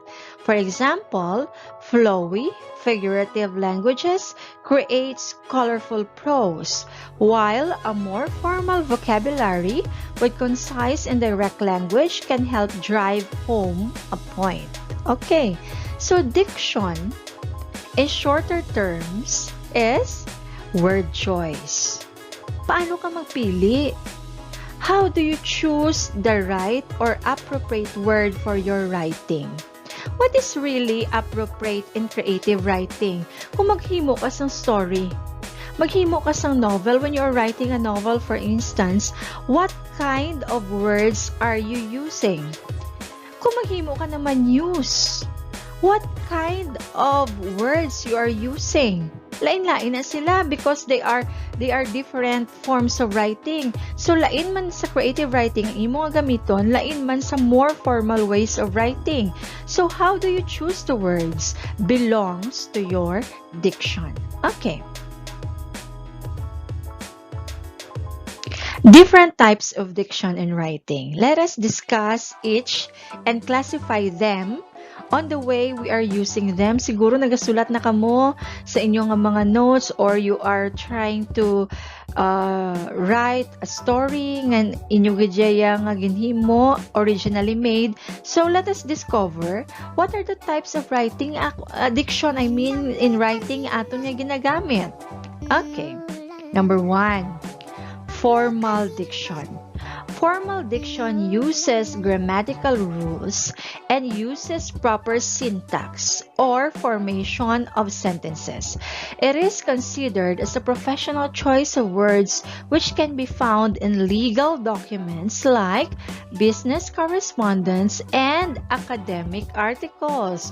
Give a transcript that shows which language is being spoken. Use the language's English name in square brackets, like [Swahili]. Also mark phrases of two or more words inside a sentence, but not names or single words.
[English] For example, flowy, figurative languages creates colorful prose, while a more formal vocabulary with concise and direct language can help drive home a point. Okay, so diction in shorter terms is word choice. [Hiligaynon] Paano ka magpili? [English] How do you choose the right or appropriate word for your writing? What is really appropriate in creative writing? [Hiligaynon] Kung maghimo ka ng story, maghimo ka ng novel, [English] when you're writing a novel, for instance, what kind of words are you using? [Hiligaynon] Kung maghimo ka naman news, [English] what kind of words you are using? [Hiligaynon] Lain-lain na sila [English] because they are different forms of writing. [Hiligaynon] So lain man sa [English] creative writing [Hiligaynon] ang imo nga gamiton, lain man sa [English] more formal ways of writing. So how do you choose the words belongs to your diction. Okay. Different types of diction in writing. Let us discuss each and classify them on the way we are using them. [Hiligaynon] Siguro nagasulat na kamo sa inyong mga notes, [English] or you are trying to write a story [Hiligaynon] nga inyo gidya nga ginhimo, [English] originally made. So let us discover what are the types of writing diction, in writing [Hiligaynon] ato nga ginagamit. [English] Okay. Number 1, formal diction. Formal diction uses grammatical rules and uses proper syntax or formation of sentences. It is considered as a professional choice of words which can be found in legal documents like business correspondence and academic articles.